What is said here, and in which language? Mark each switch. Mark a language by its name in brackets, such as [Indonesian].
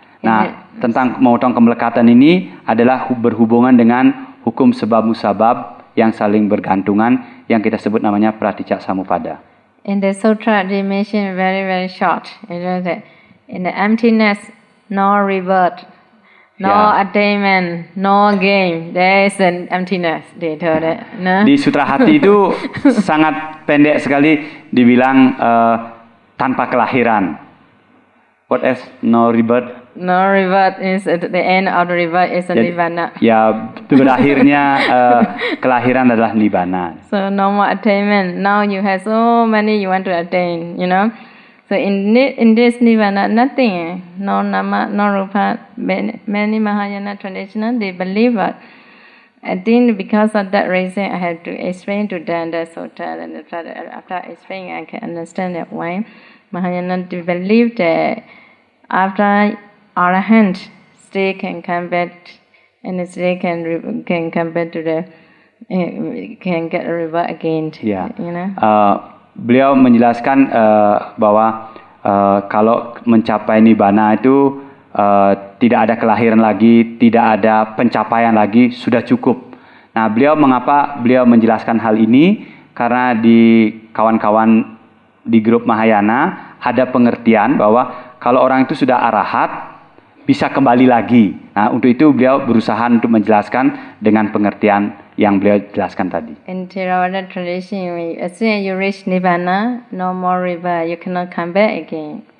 [Indonesian] Nah, tentang memotong kemelekatan ini adalah berhubungan dengan hukum sebab musabab yang saling bergantungan yang kita sebut namanya Praticca Samuppada. [English] In the sutra they mention very short. That in the emptiness, no rebirth, no attainment, no gain. There is an emptiness. They told it. No? [Indonesian] Di Sutra Hati itu sangat pendek sekali dibilang tanpa kelahiran. [English] What else? No rebirth. No rebirth is at the end of the rebirth is a nibbana. [Indonesian] Ya, berakhirnya kelahiran adalah nibbana. [English] So no more attainment. Now you have so many you want to attain, you know. So in this nibbana, nothing, no nama, no rupa. Many Mahayana traditional they believe it. I think because of that reason, I have to explain to them the sutta, and after explaining, I can understand that why Mahayana they believe that after Arahant still can come back, and still can come back to the can get a rebirth again. Ya. You know. [Indonesian] Beliau menjelaskan bahwa kalau mencapai nibbana itu tidak ada kelahiran lagi, tidak ada pencapaian lagi, sudah cukup. Nah, mengapa beliau menjelaskan hal ini? Karena di kawan-kawan di grup Mahayana ada pengertian bahwa kalau orang itu sudah arahat bisa kembali lagi. Nah, untuk itu beliau berusaha untuk menjelaskan dengan pengertian yang beliau jelaskan tadi. [English] In Theravada tradition, as soon as you reach Nibbana, no more rebirth, you cannot come back again.